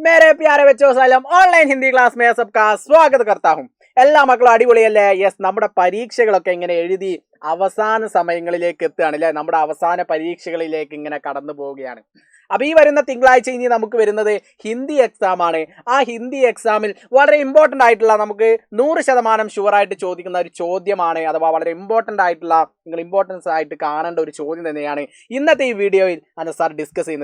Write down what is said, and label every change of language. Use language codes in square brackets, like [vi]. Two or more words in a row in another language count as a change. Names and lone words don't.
[hi] मेरे प्यारे बच्चों सलाम [en] online Hindi class [hi] में सबका स्वागत करता हूं. [ml] എല്ലാ മക്കളും അടിപൊളിയല്ലേ? യെസ്, നമ്മുടെ പരീക്ഷകളൊക്കെ ഇങ്ങനെ എഴുതി അവസാന സമയങ്ങളിലേക്ക് എത്തുകയാണ് അല്ലേ? നമ്മുടെ അവസാന പരീക്ഷകളിലേക്ക് ഇങ്ങനെ കടന്നു പോവുകയാണ്. അപ്പൊ ഈ വരുന്ന തിങ്കളാഴ്ച ഇനി നമുക്ക് വരുന്നത് [en] Hindi exam [ml] ആണ്. ആ ഹിന്ദി എക്സാമിൽ വളരെ ഇമ്പോർട്ടന്റ് ആയിട്ടുള്ള, നമുക്ക് 100% ഷുവറായിട്ട് ചോദിക്കുന്ന ഒരു ചോദ്യമാണ്, അഥവാ വളരെ ഇമ്പോർട്ടന്റ് ആയിട്ടുള്ള, നിങ്ങൾ ഇമ്പോർട്ടൻസ് ആയിട്ട് കാണേണ്ട ഒരു ചോദ്യം തന്നെയാണ് ഇന്നത്തെ ഈ വീഡിയോയിൽ സാർ ഡിസ്കസ് ചെയ്യുന്നത്.